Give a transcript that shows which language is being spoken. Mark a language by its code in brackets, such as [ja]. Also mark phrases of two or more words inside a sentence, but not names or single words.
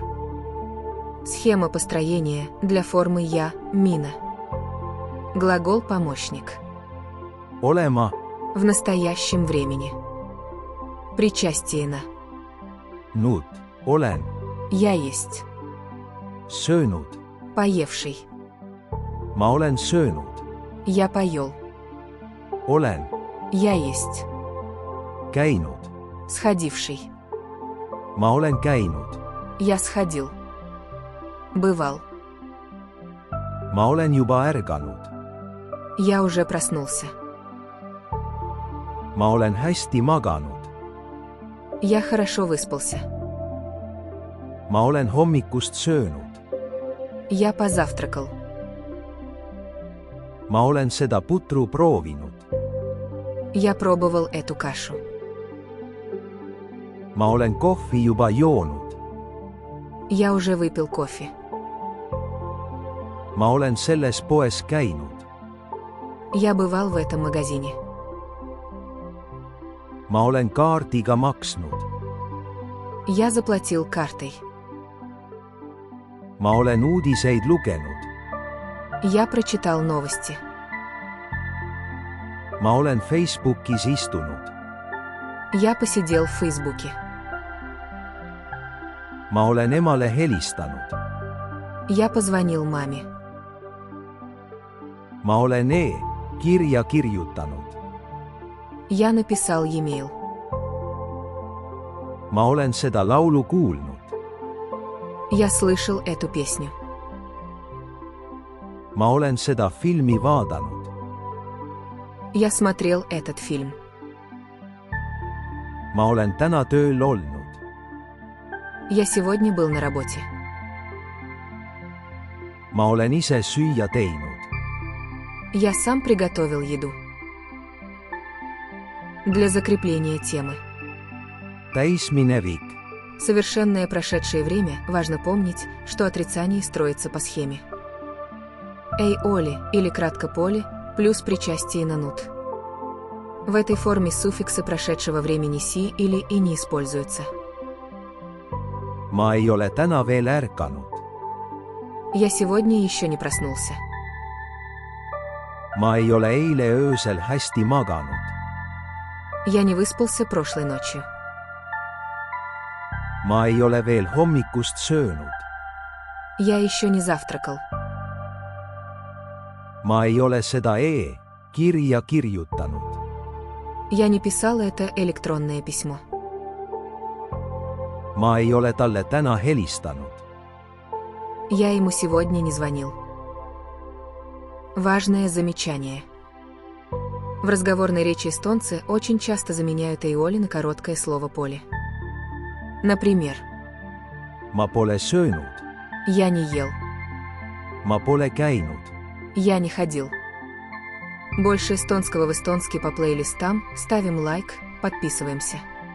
[ru] Схема построения для формы «я» – «мина». Глагол «помощник». [et] Olema. [ru] В настоящем времени. Причастие на [et] Nud. Olen. [ru] «я есть». [et] Söönud. [ru] Поевший. [et] Ma olen söönud. [ru] Я поел. [et] Olen. [ru] Я есть. [et] Käinud. [ru] Сходивший. [et] Ma olen käinud. [ru] Я сходил. Бывал. [et] Ma olen juba ärganud. [ru] Я уже проснулся. [et] Ma olen hästi maganud. [ru] Я хорошо выспался. [et] Ma olen hommikust söönud. [ru] Я позавтракал. [et] Ma olen seda putru proovinud. [ru] Я пробовал эту кашу. [et] Ma olen kohvi juba joonud. [ru] Я уже выпил кофе. [et] Ma olen selles poes käinud. [ru] Я бывал в этом магазине. [et] Ma olen kaardiga maksnud. [ru] Я заплатил картой. [et] Ma olen uudiseid lugenud. [ru] Я прочитал новости. [et] Ma olen Facebookis istunud. [ru] Я посидел в Фейсбуке. [et] Ma olen emale helistanud. [ru] Я позвонил маме. [et] Ma olen e-kirja kirjutanud. [ru] Я написал e-mail. [et] Ma olen seda laulu kuulnud. [ru] Я слышал эту песню. [et] Ma olen seda filmi vaadanud. [ru] Я смотрел этот фильм. [et] Ma olen täna tööl olnud. [ru] Я сегодня был на работе. [et] Ma olen ise süüa teinud. [ru] Я сам приготовил еду. Для закрепления темы. [et] Täisminevik. [ru] Совершенное прошедшее время важно помнить, что отрицание строится по схеме. [et] Ei ole, [ru] или кратко Поли, плюс причастие на нут. В этой форме суффиксы прошедшего времени «си» или «и» не используются. [et] Ma ei ole täna veel ärganud. [ru] Я сегодня еще не проснулся. [et] Ma ei ole eile öösel hästi maganud. [ru] Я не выспался прошлой ночью. [et] Ma ei ole veel hommikust söönud. [ru] Я еще не завтракал. [et] Ma ei ole seda e-kirja kirjutanud. [ru] Я не писал это электронное письмо. [et] Ma ei ole talle täna helistanud. [ru] Я ему сегодня не звонил. Важное замечание. В разговорной речи эстонцы очень часто заменяют «эйоли» на короткое слово «поле». Например, [et] Ma pole söönud. [ru] я не ел, [et] Ma pole käinud. [ru] я не ходил. Больше эстонского в эстонский по плейлистам, ставим лайк, подписываемся.